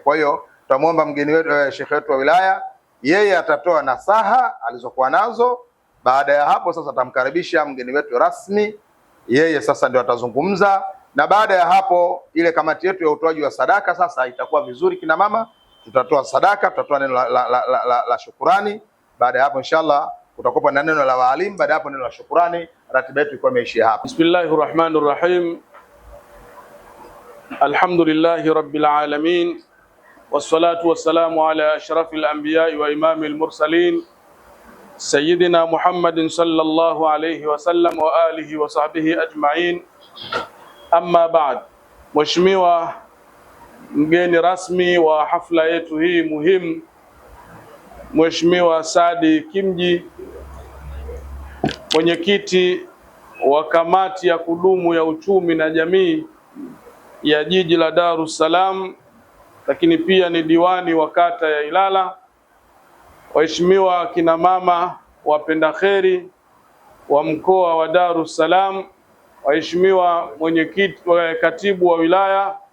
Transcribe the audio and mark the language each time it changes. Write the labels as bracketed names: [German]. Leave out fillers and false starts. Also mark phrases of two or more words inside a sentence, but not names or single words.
[Swahili] Kwa hiyo tutamuomba mgeni wetu shekhe wetu wa wilaya, yeye atatoa nasaha alizokuwa nazo Baada ya hapo sasa tamkaribisha mgeni wetu rasmi, yeye sasa ndio atazungumza, na baada ya hapo ile kamati yetu ya utoaji wa sadaka sasa itakuwa vizuri. Kina mama tutatoa sadaka, tutatoa neno la shukurani. Baada ya hapo inshallah kutakuwa na neno la walimu, baada ya hapo neno la shukurani. Ratiba yetu iko imeishia hapa. [Arabic] بسم الله الرحمن الرحيم الحمد لله رب العالمين. والصلاة والسلام على أشرف الأنبياء وإمام المرسلين سيدنا محمد صلى الله عليه وسلم وعلى آله وصحبه أجمعين. أما بعد. [Swahili] Mheshimiwa mgeni rasmi wa hafla yetu hii muhimu, Mheshimiwa Saadi Kimji, mwenyekiti wa kamati ya kudumu ya uchumi na jamii ya jiji la Dar es Salaam, lakini pia ni diwani wa kata ya Ilala, waheshimiwa kina mama wapenda kheri wa mkoa wa Dar es Salaam, waheshimiwa mwenyekiti wa katibu wa wilaya